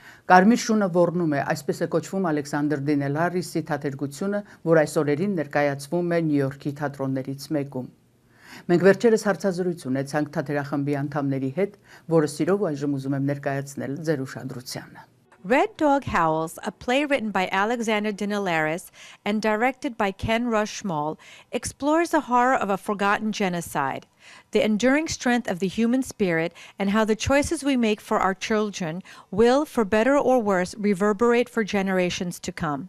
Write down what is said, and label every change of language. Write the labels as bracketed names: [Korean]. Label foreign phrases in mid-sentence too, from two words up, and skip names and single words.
[Armenian] Կարմիր շունը ոռնում է, այսպես է կոչվում Ալեքսանդր Դինելարիսի թատերգությունը, որ այս օրերին ներկայացվում է Նյու Յորքի թատրոններից մեկում։ Մենք վերջերս հարցազրույց ունեցանք թատերախմբի անդամների հետ, որը սիրով այժմ ուզում եմ ներկայացնել ձեր ուշադրությանը։ [English] Red Dog Howls, a play written by Alexander Dinelaris and directed by Ken Rus Schmoll, explores the horror of a forgotten genocide, the enduring strength of the human spirit, and how the choices we make for our children will, for better or worse, reverberate for generations to come.